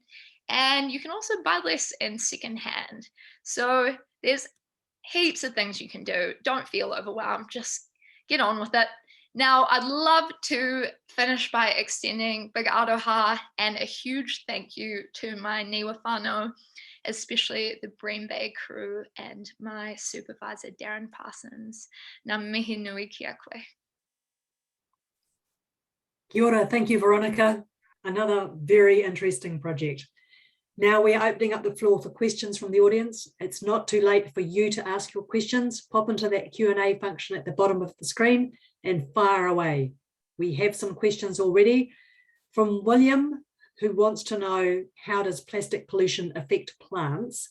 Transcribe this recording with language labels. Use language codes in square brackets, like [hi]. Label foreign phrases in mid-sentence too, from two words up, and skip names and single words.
[en] And you can also buy less in secondhand. So there's heaps of things you can do. Don't feel overwhelmed, just get on with it. Now, I'd love to finish by extending big aroha and a huge thank you to my niwa whānau, especially the Bream Bay crew and my supervisor, Darren Parsons. [mi] Ngā mihi nui ki a koe. Kia ora, [en] thank you, Veronica. Another very interesting project. Now we're opening up the floor for questions from the audience. It's not too late for you to ask your questions. Pop into that Q&A function at the bottom of the screen and fire away. We have some questions already from William, who wants to know, how does plastic pollution affect plants?